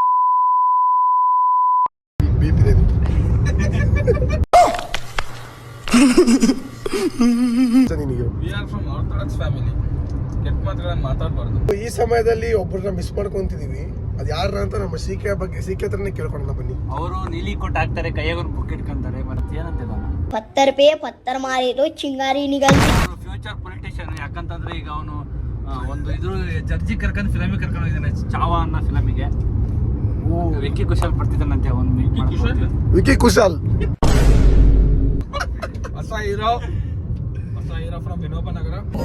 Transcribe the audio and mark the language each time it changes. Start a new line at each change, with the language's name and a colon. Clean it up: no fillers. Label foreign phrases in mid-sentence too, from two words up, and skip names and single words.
Kannada: ಬೀಪಿದೆ ನಿನಗೆ.
English: We are from orthodox family.
Kannada: ಕೆಟ್ಟ ಮಾತುಗಳನ್ನು ಮಾತಾಡಬಾರ್ದು. ಈ ಸಮಯದಲ್ಲಿ ಒಬ್ಬರನ್ನ ಮಿಸ್ ಮಾಡ್ಕೊಂತಿದೀವಿ. ಅದು ಯಾರ ಅಂತ ನಮ್ಮ ಸಿಕೆ ಬಗ್ಗೆ ಸಿಕೆ ಹತ್ರನೇ ಕೇಳ್ಕೊಳ್ಳೋಣ ಬನ್ನಿ. ಅವರು ನೀಲಿ ಕೊಟ್ಟು ಹಾಕ್ತಾರೆ, ಕೈಯಾಗ ಒಂದು ಬುಕ್ ಇಟ್ಕೊಂತಾರೆ. ಮತ್ತೆ ಏನಂತಿಲ್ಲ,
Hindi: पत्थर पे पत्थर मारे तो चिंगारी निकलती.
English: Future politician.
Kannada: ಯಾಕಂತಂದ್ರೆ ಈಗ ಅವನು ಒಂದು ಇದ್ರ ಜಡ್ಜಿ ಕರ್ಕೊಂಡು ಫಿಲಮಿಗೆ ಕರ್ಕೊಂಡು ಹೋಗಿದ್ದಾನೆ, ಚಾವಾ ಅನ್ನೋ ಫಿಲಮಿಗೆ. ವಿಕ್ಕಿ ಕುಶಾಲ್ ಬರ್ತಿದ್ದಾನಂತೆ ಅವನು ಮೀಟ್ ಮಾಡ್ಕೊಂಡು. ವಿಕ್ಕಿ ಕುಶಾಲ್ ಹೊಸ
English: hero from
Kannada: ವಿನೋಬ ನಗರ.